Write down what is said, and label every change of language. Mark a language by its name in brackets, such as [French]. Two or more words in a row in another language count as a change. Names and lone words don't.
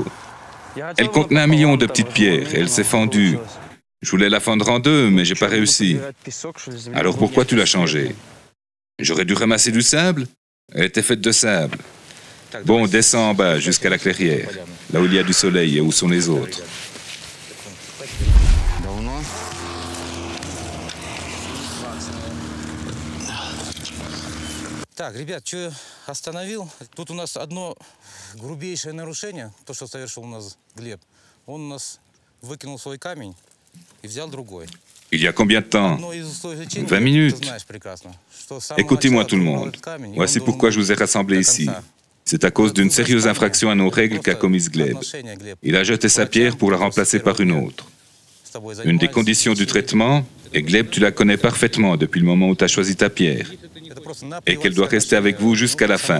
[French] Elle contenait 1 million de petites pierres et elle s'est fendue. Je voulais la fendre en 2, mais j'ai pas réussi. Alors pourquoi tu l'as changée? J'aurais dû ramasser du sable? Elle était faite de sable. Bon, descends en bas jusqu'à la clairière, là où il y a du soleil et où sont les autres. [Russian] Так, ребят, что остановил? Тут у нас одно грубейшее нарушение, то, что совершил у нас Глеб. Он у нас выкинул свой камень и взял другой. [French] Il y a combien de temps? 20 minutes. Écoutez-moi tout le monde. Voici pourquoi je vous ai rassemblés ici. C'est à cause d'une sérieuse infraction à nos règles qu'a commise Gleb. Il a jeté sa pierre pour la remplacer par une autre. Une des conditions du traitement, et Gleb, tu la connais parfaitement depuis le moment où tu as choisi ta pierre, et qu'elle doit rester avec vous jusqu'à la fin.